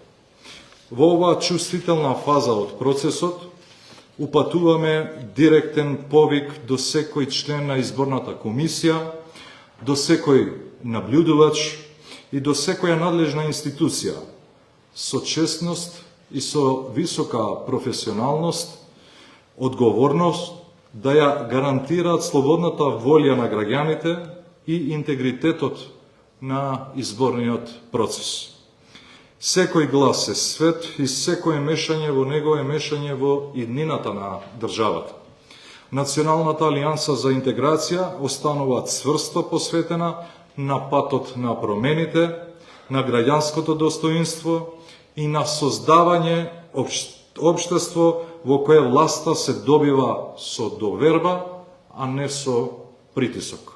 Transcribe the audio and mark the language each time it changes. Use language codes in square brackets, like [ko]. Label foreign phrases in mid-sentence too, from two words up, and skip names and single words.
[mk] Во оваа чувствителна фаза од процесот упатуваме директен повик до секој член на изборната комисија, до секој наблюдувач и до секоја надлежна институција, со честност и со висока професионалност, Одговорност да ја гарантираат слободната волја на граѓаните и интегритетот на изборниот процес. Секој глас е свет и секое мешање во него е мешање во иднината на државата. Националната алијанса за интеграција останува цврсто посветена на патот на промените, на граѓанското достоинство и на создавање општество во кое власта се добива со доверба, а не со притисок.